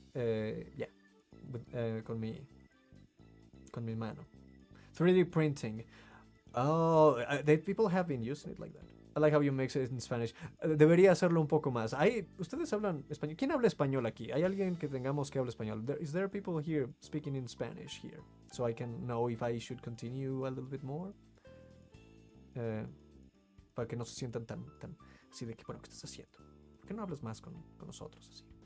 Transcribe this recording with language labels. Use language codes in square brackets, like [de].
[es] Yeah, con mi mano. [en] 3D printing. Oh, people have been using it like that. I like how you mix it in Spanish. [es] Debería hacerlo un poco más. ¿Ustedes hablan español? ¿Quién habla español aquí? ¿Hay alguien que tengamos que hable español? [en] Is there people here speaking in Spanish here? So I can know if I should continue a little bit more. [es] Para que no se sientan tan así de que, bueno, ¿qué estás haciendo? ¿Por qué no hablas más con nosotros así?